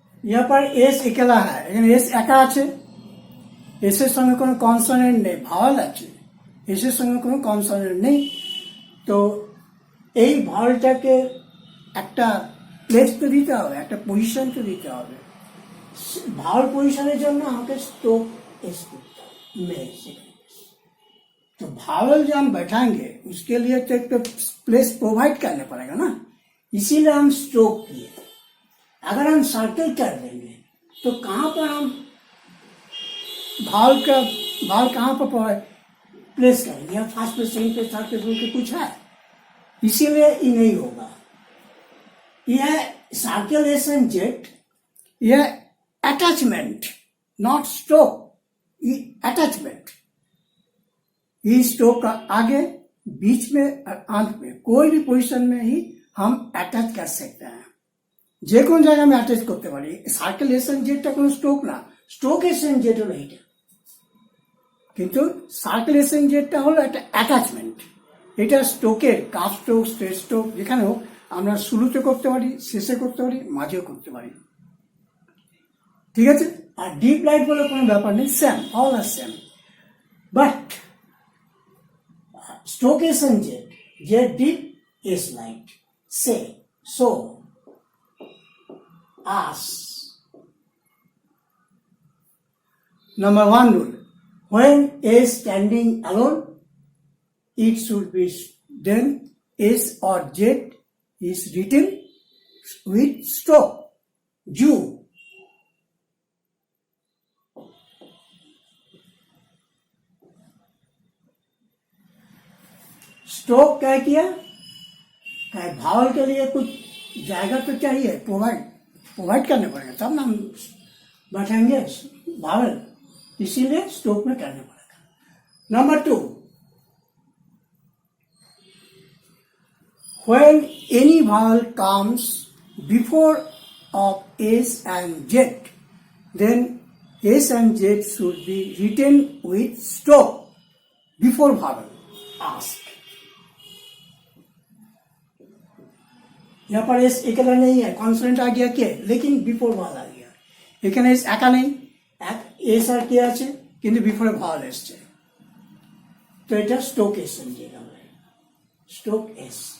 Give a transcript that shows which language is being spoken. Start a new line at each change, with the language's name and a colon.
Hindi: यहाँ पर एस अकेला है, लेकिन एस
Bangla: एका আছে, एस এর সঙ্গে কোনো কনসোনেন্ট নেই, ভাওয়াল আছে, এস এর সঙ্গে কোনো কনসোনেন্ট নেই। তো এই ভাওয়ালটাকে একটা প্লেস তো দিতে হবে, একটা পজিশন তো দিতে হবে। ভাওয়াল পজিশনের জন্য আমাকে স্ট্রোক एस করতে হবে,
Hindi: तो भावल जो हम बैठाएंगे उसके लिए तो एक तो प्लेस प्रोवाइड करना पड़ेगा ना। इसीलिए हम स्ट्रोक किए। अगर हम सर्कल कर देंगे तो कहाँ पर हम भाव कहाँ पर प्लेस करेंगे, या फर्स्ट पे, सेकंड पे, थर्ड पे, फोर्थ पे कुछ है, इसीलिए ये नहीं होगा। यह सर्कल एस एंड जेड, यह अटैचमेंट, नॉट स्ट्रोक, ये अटैचमेंट। ये स्ट्रोक का आगे, बीच में और अंत में कोई भी पोजीशन में ही हम अटैच कर सकते हैं,
Bangla: যে কোন জায়গায় আমি অ্যাটাচ করতে পারি। সার্কেল এস এন্ড জেডটা কোনো স্ট্রোক না, স্ট্রোক এস এন্ড জেড হলো এইটা, কিন্তু সার্কেল এস এন্ড জেডটা হলো একটা অ্যাটাচমেন্ট। এটা স্ট্রোকের কাপ স্ট্রোক, স্ট্রেট স্ট্রোক যেখানে হোক আমরা শুরুতে করতে পারি, শেষে করতে পারি, মাঝেও করতে পারি, ঠিক আছে। আর ডিপ লাইট বলে কোনো ব্যাপার নেই, same, all আর same. But stroke S and Z, Z deep, S light, say, so, us.
English: Number 1 rule, when A is standing alone, it should be then S or Z is written with stroke. Jew.
Hindi: Stroke क्या किया, भावल के लिए कुछ जाएगा तो चाहिए, provide करने पड़ेगा, तब ना हम बैठेंगे भावल, इसीलिए स्ट्रोक में करने पड़ेगा।
English: Number 2, when any vowel comes before of S and Z, then S and Z should be written with stroke before vowel. Ask.
Hindi: यहाँ पर एस अकेला नहीं है, कॉन्सोनेंट आ गया के, लेकिन बिफोर भावल आ गया।
Bangla: এখানে এস একা নেই, এস আর কে আছে, কিন্তু বিফোরে ভাওয়াল এসছে, তো এটা স্ট্রোক এস এনজেড হবে, স্ট্রোক এস।